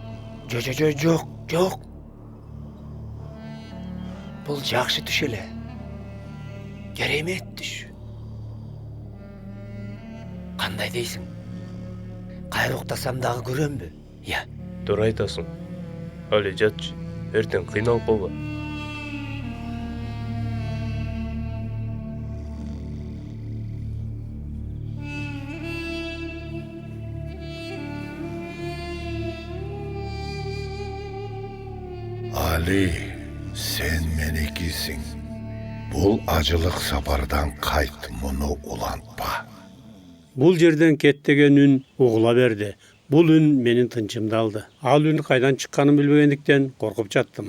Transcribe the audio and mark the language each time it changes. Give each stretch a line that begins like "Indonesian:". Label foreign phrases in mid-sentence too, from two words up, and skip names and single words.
Kyrgyz: Жок. Бул жакшы түш эле. Керемет түш. Кандай дейсиң? Кайра уктасам дагы көрөмбү? Я. Туура айтасың. Ali жатчы. Эртең кыйналып калба. Ali, sen menikising. Bul acılık sabardan kayt, munu ulantpa. Бул жерден кет деген үн угула берди. Бул үн менин тынчымды алды. Ал үн кайдан чыкканын билбегендиктен коркуп жаттым.